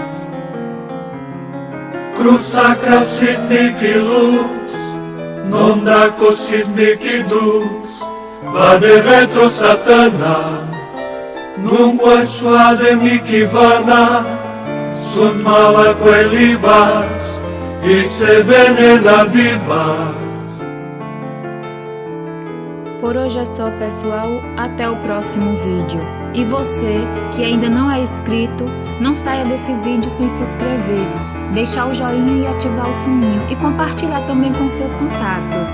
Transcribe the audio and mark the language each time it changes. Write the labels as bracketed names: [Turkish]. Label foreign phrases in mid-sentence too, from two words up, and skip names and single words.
[Latin] Cruz sacra sit mihi lux, non daco sit mihi dux, vade retro Satana, nunquam suade mihi vana, sunt mala quelibas, ipse venena bibas. [Portuguese] Por hoje é só, pessoal. Até o próximo vídeo. E você que ainda não é inscrito, não saia desse vídeo sem se inscrever, deixar o joinha e ativar o sininho e compartilhar também com seus contatos.